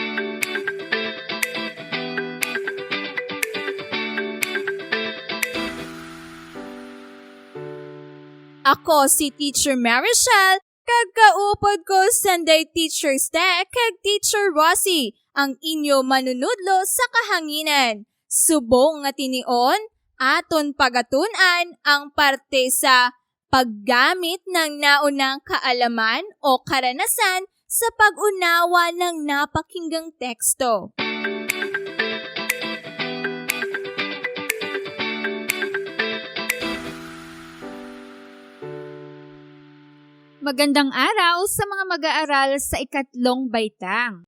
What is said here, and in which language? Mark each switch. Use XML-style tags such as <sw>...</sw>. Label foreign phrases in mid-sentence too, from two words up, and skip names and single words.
<hil>Ako si Teacher Marichelle, kag kaupod ko Sunday Teacher's Day kag Teacher Rosie, ang inyo manunudlo sa kahanginan. Subong nga tinion, aton pagatunan ang parte sa</hil> <tl>paggamit ng naunang kaalaman o karanasan sa pag-unawa ng napakinggang teksto. Magandang araw sa mga mag-aaral sa ikatlong baitang.</tl>